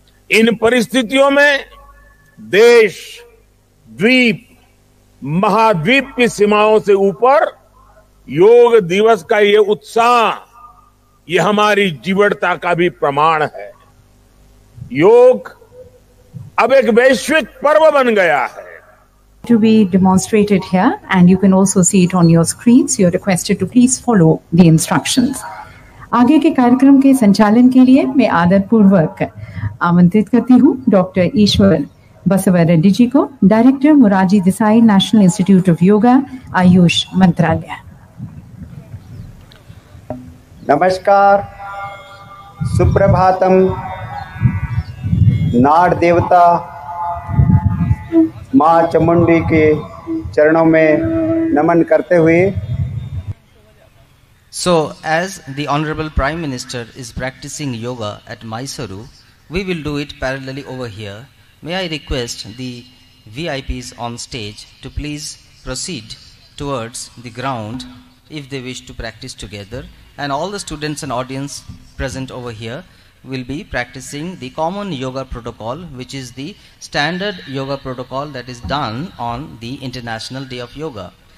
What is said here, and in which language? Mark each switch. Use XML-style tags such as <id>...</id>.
<hi>इन परिस्थितियों में देश, द्वीप, महाद्वीप की सीमाओं से ऊपर योग दिवस का ये उत्साह, ये हमारी जीवटता का भी प्रमाण है। योग अब एक वैश्विक पर्व बन गया है।</hi> <en>To be demonstrated here, and you can also see it on your screens. You are requested to please follow the instructions.</en> <hi>आगे के कार्यक्रम के संचालन के लिए मैं आदरपूर्वक आमंत्रित करती हूँ डॉक्टर ईश्वर बसव रेड्डी जी को, director Morarji Desai national institute of yoga, Ayush मंत्रालय। नमस्कार, सुप्रभातम। नाड़ देवता माँ चामुंडी के चरणों में नमन करते हुए,</hi> <en>So, as the Honorable Prime Minister is practicing yoga at Mysuru, we will do it parallelly over here. May I request the VIPs on stage to please proceed towards the ground if they wish to practice together, and all the students and audience present over here will be practicing the common yoga protocol, which is the standard yoga protocol that is done on the International Day of Yoga.</en>